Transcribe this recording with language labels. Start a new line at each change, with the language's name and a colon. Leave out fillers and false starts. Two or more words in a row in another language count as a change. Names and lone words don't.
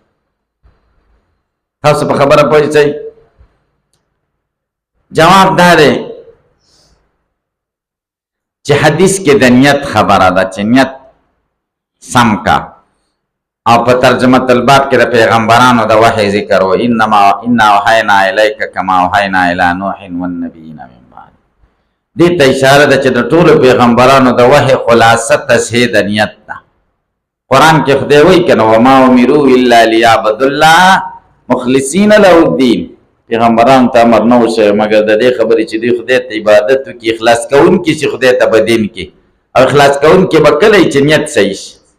Pashto: تاسو په خبره پوه شئ. جواب دا دی چې حدیث کې د نیت خبره ده چې نیت سم کا، او په ترجمه الباب کې د پیغمبرانو د وحی ذکر و
Arabic: انا اوحینا الیک کما اوحینا الی نوح والنبیین من بعد.
Pashto: دې ته اشاره ده چې د ټولو پیغمبرانو د وحی خلاصه تصحیح د نیت ده. قرآن کې خدای وایي کنه
Arabic: وما امروا الا لیعبدوا الله مخلصین له الدین.
Pashto: پیغمبرانو ته امر نه وشوی مګر د دې خبرې چې دوی خدای ته عبادت وکړي، اخلاص کوونکي چې خدای ته به دین کې، او اخلاص کوونکي به کله چې نیت صحیح شي.